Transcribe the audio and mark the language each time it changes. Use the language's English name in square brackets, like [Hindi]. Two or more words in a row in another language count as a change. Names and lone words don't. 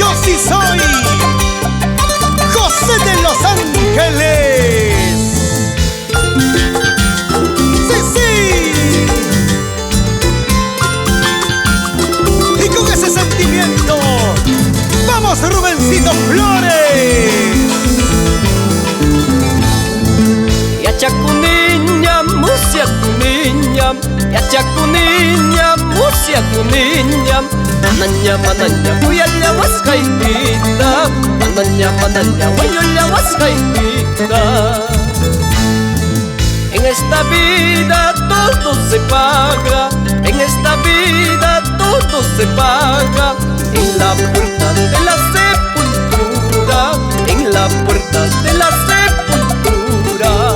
[Spanish] sí soy José de Los Ángeles. Sí, sí. Y con ese sentimiento, vamos Rubencito Flores. [Quechua] Yachakuninya, musiakuninya, Yachakuninya, musiakuninya, mananya mananya, uyalla waskaitita, mananya mananya, uyalla waskaitita. [Spanish] En esta vida todo se paga, en esta vida todo se paga, en la puerta de la sepultura, en la puerta de la sepultura.